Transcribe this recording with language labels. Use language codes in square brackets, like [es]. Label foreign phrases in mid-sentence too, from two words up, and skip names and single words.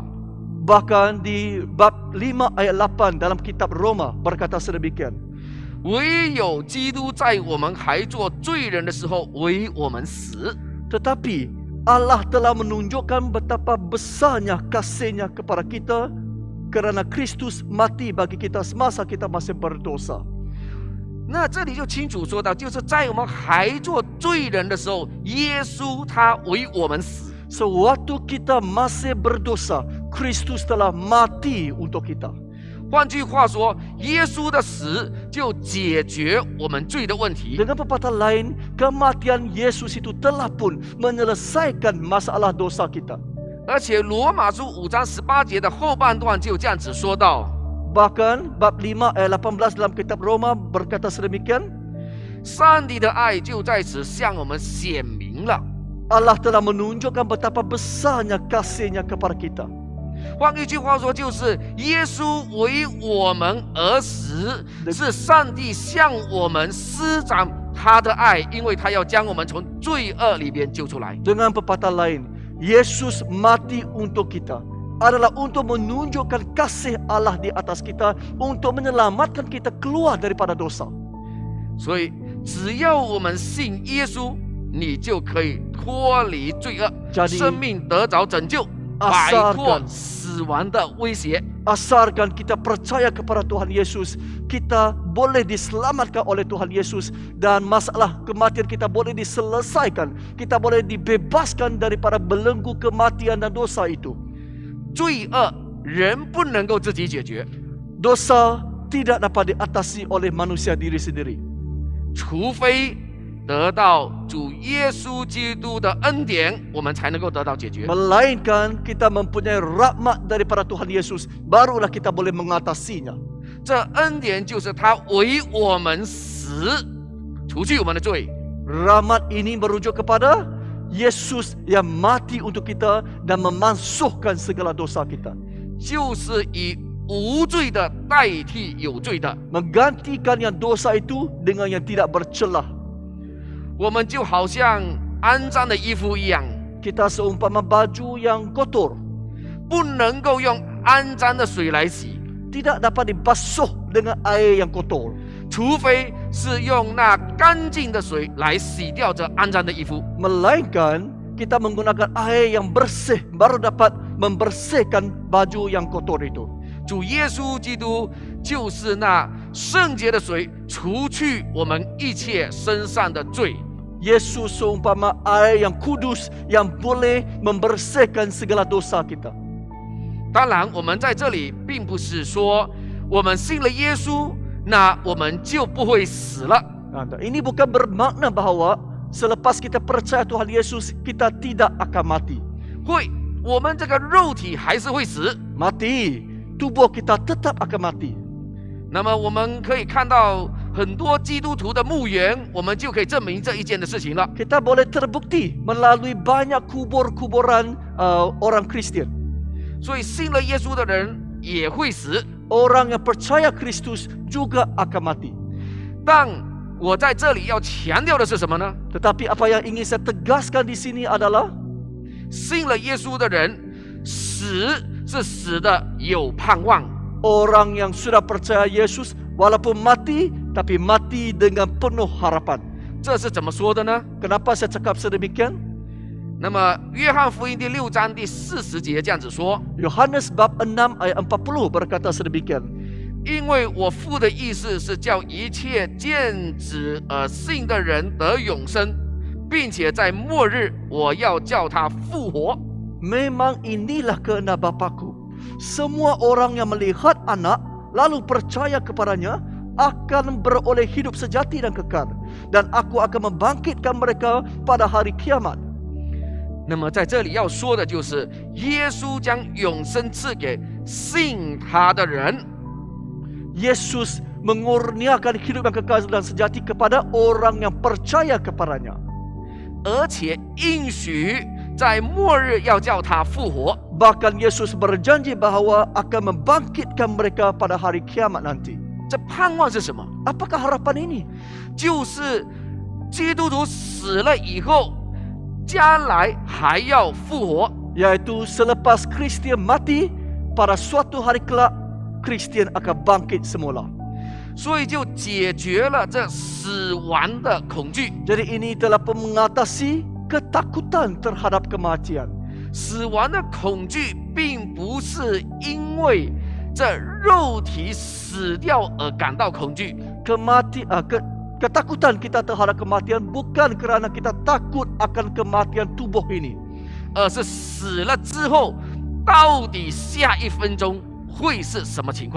[ms] Bahkan di bab 5 ayat 8 dalam kitab Roma berkata sedemikian. [zh] 唯有基督在我们还做罪人的时候为我们死。 [ms] Tetapi Allah telah menunjukkan betapa besarnya kasihnya kepada kita kerana Kristus mati bagi kita semasa kita masih berdosa. [zh] 那这里就清楚说到，就是在我们还做罪人的时候，耶稣他为我们死。 [ms] Sewaktu kita masih berdosa, Kristus telah mati untuk kita. [zh] 换句话说，耶稣的死就解决我们罪的问题。 [ms] Dengan perkataan lain, kematian Yesus itu telah pun menyelesaikan masalah dosa kita. [zh] 而且罗马书5章18节的后半段就这样子说到， [ms] Bahkan bab 5 ayat 18 dalam kitab Roma berkata sedemikian. [zh] 上帝的爱就在此向我们显明了。 [ms] Allah telah menunjukkan betapa besarnya kasih-Nya kepada kita. [zh] 换一句话说，就是耶稣为我们而死，是上帝向我们施展他的爱，因为他要将我们从罪恶里边救出来。 [ms] Dengan pepatah lain, Yesus mati untuk kita adalah untuk menunjukkan kasih Allah di atas kita, untuk menyelamatkan kita keluar daripada dosa. [zh] 所以，只要我们信耶稣，你就可以脱离罪恶， [ms] Jadi- [zh] 生命得着拯救，摆脱死亡的威胁。 [ms] Asarkan kita percaya kepada Tuhan Yesus, kita boleh diselamatkan oleh Tuhan Yesus, dan masalah kematian kita boleh diselesaikan. Kita boleh dibebaskan daripada belenggu kematian dan dosa itu. [zh] 罪恶人不能够自己解决， [ms] Dosa tidak dapat diatasi oleh manusia diri sendiri, [zh] 除非得到主耶稣基督的恩典，我们才能够得到解决。 [ms] melainkan kita mempunyai rahmat daripada Tuhan Yesus, barulah kita boleh mengatasinya. [zh] 这恩典就是他为我们死，除去我们的罪。 [ms] Rahmat ini merujuk kepada Yesus yang mati untuk kita dan memansuhkan segala dosa kita, [zh] 就是以无罪的代替有罪的， [ms] menggantikan yang dosa itu dengan yang tidak bercelah. [zh] 我们就好像肮脏的衣服一样， [ms] Kita seumpama baju yang kotor, [zh] 不能够用肮脏的水来洗， [ms] tidak dapat dibasuh dengan air yang kotor, [zh] 除非是用那干净的水来洗掉这肮脏的衣服。 [ms] melainkan kita menggunakan air yang bersih baru dapat membersihkan baju yang kotor itu. [zh] 主耶稣基督就是那圣洁的水，除去我们一切身上的罪。 [ms] Yesus seumpama air yang kudus yang boleh membersihkan segala dosa kita. [zh] 当然，我们在这里并不是说我们信了耶稣，那我们就不会死了。 [ms] Ini bukan bermakna bahawa selepas kita percaya Tuhan Yesus, kita tidak akan mati. [zh] 会，我们这个肉体还是会死。 [ms] Mati, tubuh kita tetap akan mati. [zh] 那么我们可以看到很多基督徒的墓园，我们就可以证明这一件的事情了。 [ms] Kita boleh terbukti melalui banyak kubur-kuburan orang Kristian. [zh] 所以信了耶稣的人也会死。 [ms] Orang yang percaya Kristus juga akan mati. [zh] 但我在这里要强调的是什么呢？ [ms] Tetapi apa yang ingin saya tegaskan di sini adalah [zh] 信了耶稣的人，死是死的有盼望。 [ms] orang yang sudah percaya Yesus walaupun mati, tapi mati dengan penuh harapan. [zh] 这是怎么说的呢？ [ms] Kenapa saya cakap sedemikian? [zh] 那么约翰福音第6章第40节这样子说： [ms] Yohanes bab 6 ayat 40 berkata sedemikian. [zh] 因为我父的意思是叫一切见子而信的人得永生，并且在末日我要叫他复活。 [ms] Memang inilah kehendak Bapa-Ku. Semua orang yang melihat anak lalu percaya kepadanya akan beroleh hidup sejati dan kekal, dan aku akan membangkitkan mereka pada hari kiamat. [zh] 那么在这里要说的就是耶稣将永生赐给信他的人。 [ms] Yesus mengurniakan hidup yang kekal dan sejati kepada orang yang percaya kepadanya. [zh] 而且应许在末日要叫他复活。 [ms] Bahkan Yesus berjanji bahawa akan membangkitkan mereka pada hari kiamat nanti. [zh] 这盼望是什么？ [ms] Apakah harapan ini? [zh] 就是基督徒死了以后，将来还要复活。 [ms] Yaitu selepas Kristian mati, pada suatu hari kelak Kristian akan bangkit semula. [zh] 所以就解决了这死亡的恐惧。 [ms] Jadi ini telah mengatasi ketakutan terhadap kematian. [zh] 死亡的恐惧并不是因为这肉体死掉而感到恐惧， [ms] Ketakutan kita terhadap kematian bukan kerana kita takut akan kematian tubuh ini, [zh] 而是死了之后，到底下一分钟会是什么情况？